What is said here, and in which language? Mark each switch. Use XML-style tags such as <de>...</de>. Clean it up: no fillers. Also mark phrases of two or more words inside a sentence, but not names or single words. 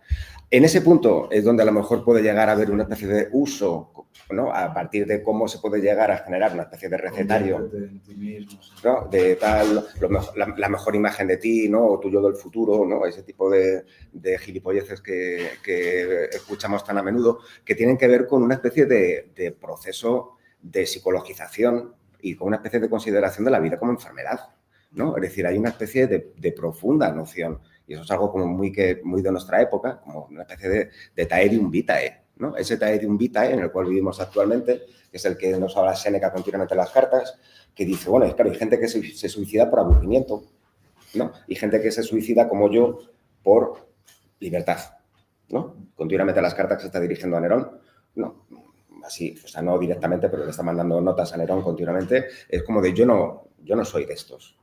<es>En ese punto es donde a lo mejor puede llegar a haber una especie de uso, ¿no?, a partir de cómo se puede llegar a generar una especie de recetario, ¿no?, de tal, la mejor imagen de ti, ¿no?, o tu yo del futuro, ¿no?, ese tipo de gilipolleces que escuchamos tan a menudo, que tienen que ver con una especie de proceso de psicologización y con una especie de consideración de la vida como enfermedad, ¿no? Es decir, hay una especie de profunda noción, y eso es algo como muy de nuestra época, como una especie de</es> <la>taedium vitae,</la> <es>¿no? Ese</es> <la>taedium vitae</la> <es>en el cual vivimos actualmente, que es el que nos habla Séneca continuamente en las cartas, que dice, bueno, claro, hay gente que se suicida por aburrimiento, ¿no? Y gente que se suicida como yo por libertad, ¿no? Continuamente en las cartas que se está dirigiendo a Nerón, no, así, o sea, no directamente, pero le está mandando notas a Nerón continuamente, es como de yo no soy de estos.</es>